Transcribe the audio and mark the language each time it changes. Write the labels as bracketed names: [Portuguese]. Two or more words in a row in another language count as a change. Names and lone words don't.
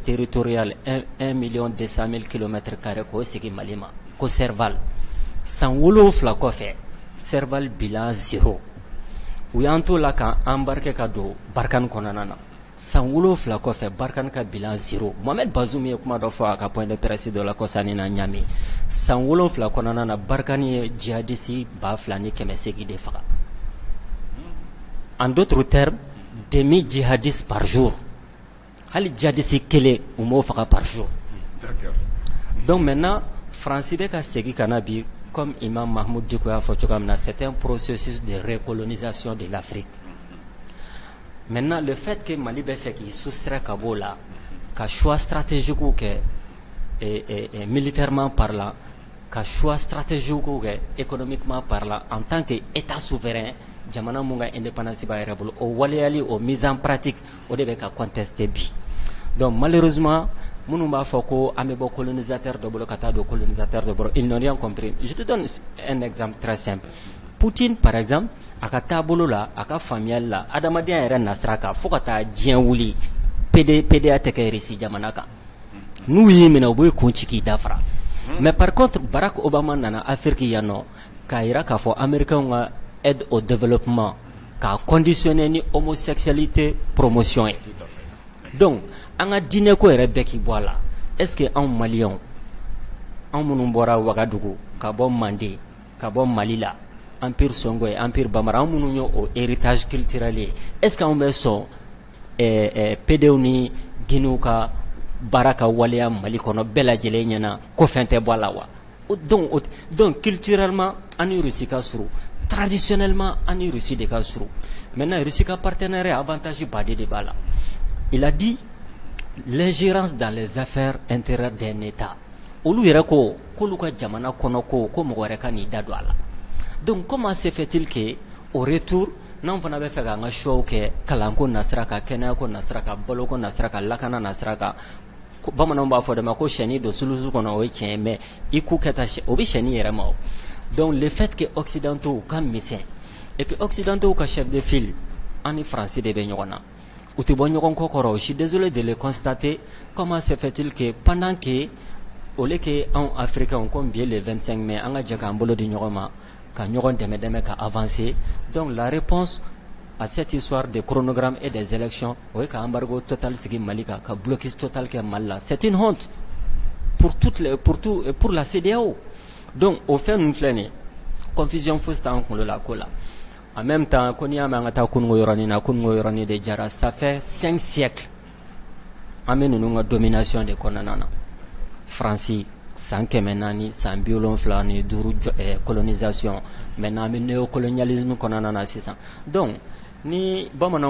[Bambara] territoriale 1,200,000 km² k'o sigi Mali ma ko Serval san 7 kɔfɛ Serval bilan 0 u y'an to la ka embarquer ka don Barkhane kɔnɔna na san 7 kɔfɛ Barkhane ka bilan 0 Mohamed Bazoum ye kuma dɔ fɔ a ka [French] point de presse [Bambara] dɔ la kɔsani na Ɲame san 7 kɔnɔna na Barkhane ye djihadiste 2,800 de faga [French] en d'autres termes demi djihadistes par jour [Bambara] hali djihadiste kelen u m'o faga [French] par jour donc maintenant [Bambara] France bɛ ka segin ka na bi comme Imam Mahmoud Dicko y'a fɔ cogoya min na [French] c'est un processus de recolonisation de l'Afrique. Maintenant le fait que [Bambara] Mali bɛ fɛ k'i soustraire ka b'o la ka [French] choix stratégique [Bambara] kɛ [French] militairement parlant [Bambara] ka [French] choix stratégique [Bambara] kɛ [French] économiquement parlant en tant que état souverain [Bambara] jamana mun ka indépendance b'a yɛrɛ bolo o waleyali o [French] mise en pratique [Bambara] o de bɛ ka contester bi [French] donc malheureusement [Bambara] minnu b'a fɔ ko an bɛ bɔ colonisateur dɔ bolo ka taa don colonisateur dɔ bolo [French] ils n'ont rien compris. Je te donne un exemple très simple. [Bambara] Poutine [French] par exemple [Bambara] a ka taabolo la a ka faamuyali la adamadenya yɛrɛ nasira kan fo ka taa diɲɛ wuli PDA tɛ kɛ Russie jamana kan n'u y'i minɛ u b'u kun ci k'i dafara [French] mais par contre [Bambara] Barack Obama nana Afrique yan nɔ k'a yira k'a fɔ américains ka [French] aide au développement [Bambara] k'a conditionner ni [French] homosexualité promotion [Bambara] ye donc an ka diinɛ ko yɛrɛ bɛɛ k'i bɔ a la [French] est-ce que [Bambara] anw maliyɛnw anw minnu bɔra Wagadugu ka bɔ Mande ka bɔ Mali la empire Songhai empire Bambara anw minnu ye o [French] héritage culturel [Bambara] ye [French] est-ce que [Bambara] anw bɛ sɔn PDW ni Guinéw ka baara ka waleya Mali kɔnɔ bɛɛ lajɛlen ɲɛna ko fɛn tɛ bɔ a la wa [French] donc culturellement [Bambara] an ni Russie ka surun traditionnellement an ni Russie de ka surun maintenant Russie ka [French] partenaire avantage [Bambara] baden de b'a la [French] il a dit l'ingérence dans les affaires intérieures d'un État [Bambara] olu yɛrɛ ko k'olu ka jamana kɔnɔ ko mɔgɔ wɛrɛ ka n'i da don a la [French] donc comment se fait-il que au retour [Bambara] n'anw fana bɛ fɛ k'an ka choix kɛ kalanko nasira kan kɛnɛyako nasira kan baloko nasira kan lakana nasira kan bamananw b'a fɔ de ma ko sɛni don sulusu kɔnɔ o ye tiɲɛ ye mais i ku kɛta o bɛ sɛni yɛrɛ ma o donc [French] le fait que [Bambara] occidentaux ka misɛn [French] et puis [Bambara] occidentaux ka [French] chef de file [Bambara] an ni Faransi de bɛ ɲɔgɔn na u tɛ bɔ ɲɔgɔn kɔ kɔrɔ [French] je suis désolé de le constater comment se fait-il que pendant que au lieu que [Bambara] anw [French] africains comme [Bambara] bi [French] le 25 mai [Bambara] an ka jɛ k'an bolo di ɲɔgɔn ma ka ɲɔgɔn dɛmɛ ka avancer [French] donc la réponse à cette histoire de chronogramme et des élections [Bambara] o ye ka [French] embargo total [Bambara] sigi Mali kan ka [French] blocus total [Bambara] kɛ Mali la [French] c'est une honte pour la CEDEAO donc au fait [Bambara] ninnu filɛ nin ye confusion fosi t'an kunkolo la ko la [French] en même temps [Bambara] ko n'i y'a mɛn an ka taa kunungo yɔrɔnin na kunungo yɔrɔnin de jara [French] ça fait 5 siècles [Bambara] an bɛ ninnu ka domination de kɔnɔna na Faransi san 400 san 75 [French] colonisation maintenant [Bambara] an bɛ néocolonialisme kɔnɔna na sisan donc ni bamananw